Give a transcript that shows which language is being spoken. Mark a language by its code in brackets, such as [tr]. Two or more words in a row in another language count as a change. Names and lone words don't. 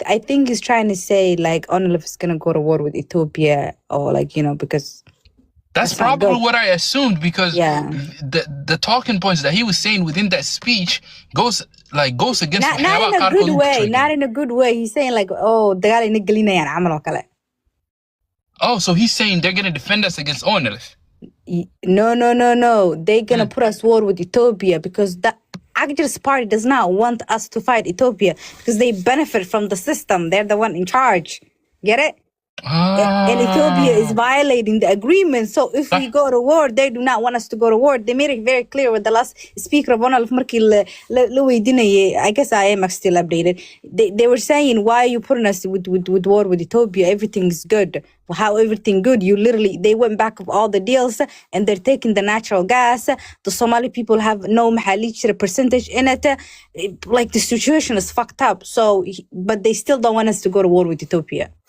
[en] I think he's trying to say like, Onlif is gonna go to war with Ethiopia or like because That's That's not probably good. what I assumed because Yeah. the talking points that he was saying within that speech goes against not in a good way. Not in a good way. He's saying like, [so] oh, dagaal ina gelinayaan camal oo kale. [en] Oh, so he's saying they're gonna defend us against ONLF. No. They're gonna put us war with Ethiopia because the Akjar's party does not want us to fight Ethiopia because they benefit from the system. They're the one in charge. Get it? And Ethiopia is violating the agreement. So if we go to war, they do not want us to go to war. They made it very clear with the last speaker of ONLF [so] markii la weydiinayay. [en] I guess I am still updated. They were saying, why are you putting us with war with Ethiopia? Everything's good. How everything good? They went back of all the deals and they're taking the natural gas. The Somali people have no mahalish percentage in it. Like the situation is fucked up. So, but they still don't want us to go to war with Ethiopia.